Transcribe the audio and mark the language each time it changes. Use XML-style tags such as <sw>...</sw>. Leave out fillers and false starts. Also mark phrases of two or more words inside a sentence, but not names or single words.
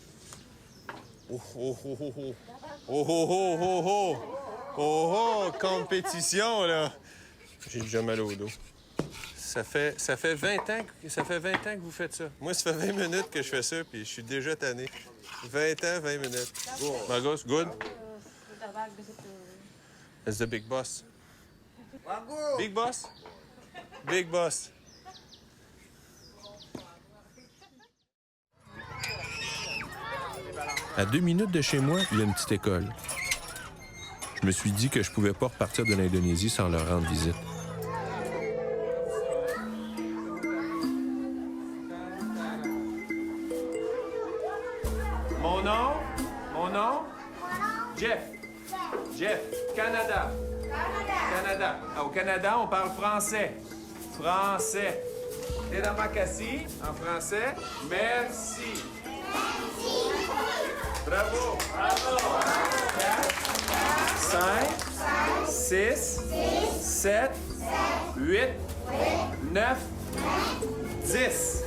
<fr>Oh, compétition, là! J'ai déjà mal au dos. Ça fait 20 ans que vous faites ça. Moi, ça fait 20 minutes que je fais ça, puis je suis déjà tanné. 20 ans, 20 minutes.</fr> <en>Bagus, good? That's the big boss. Big boss? Big boss.</en> <fr>À 2 minutes de chez moi, il y a une petite école. Je me suis dit que je pouvais pas repartir de l'Indonésie sans leur rendre visite. Mon nom? Jeff. Canada. Au Canada, on parle français.</fr> <id>Terima kasih</id> <fr>en français. Merci. Bravo. 5, 6, 7, 8, 9, 10.</fr>